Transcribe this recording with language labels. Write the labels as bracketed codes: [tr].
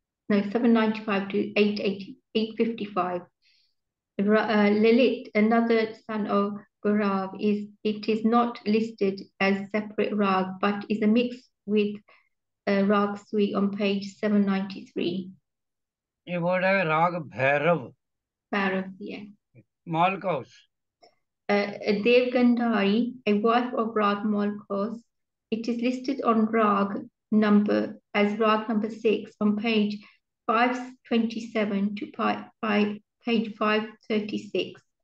[en] No, 795 to 855. Lalit, another son of Barav, it is not listed as separate Rag, but is a mix with Rag Sui on page 793. [hi] ये word है राग Bhairav. [en] Bhairav, yeah. Malkaus. Devgandhari, a wife of Rag Malkos, it is listed on Rag number 6 on page 527 to page 536.